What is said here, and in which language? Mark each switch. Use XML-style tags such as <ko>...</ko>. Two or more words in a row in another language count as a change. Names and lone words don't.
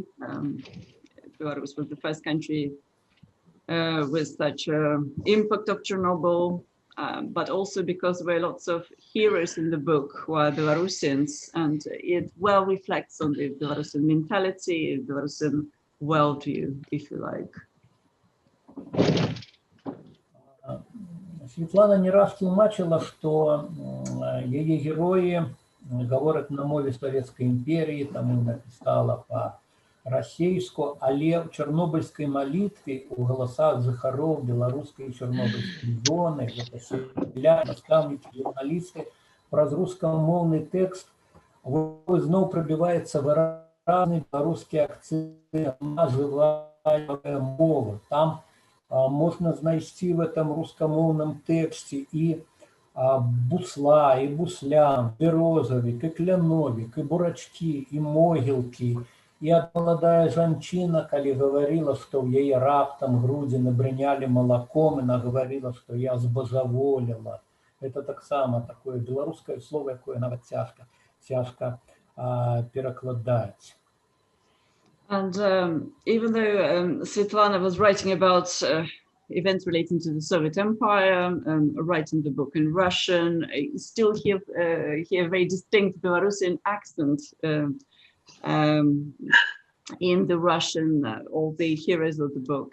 <en>Belarus was the first country with such impact of Chernobyl, but also because there were lots of heroes in the book who are Belarusians, and it well reflects on the Belarusian mentality, Belarusian worldview, if you like.</en> <be>Светлана не раз тлумачила, што яе героі гавораць на мове Савецкай імперіі, таму напісала па-расейску, але ў чарнобыльскай малітве ў галасах жыхароў беларускай і чарнобыльскай зоны, гэта сяляне, настаўнікі, журналісты, праз рускамоўны тэкст зноў прабіваецца выразны беларускі акцэнт на жывая мова. Там можна знайсці</be> <ru>в этом</ru> <be>рускамоўным тэксце і бусла, і буслян, берозавік, і кляновік, і бурачкі, і могілкі. І маладая жанчына, калі гаварыла, што ў яе раптам грудзі набрынялі малаком, і нагаварыла, што я збожаволела. Это таксама такое беларускае слово, якое нават цяжка перакладаць.</be> <en>And even though Svetlana was writing about events relating to the Soviet Empire, writing the book in Russian, you still hear a very distinct Belarusian accent in the Russian, all the heroes of the book.</en>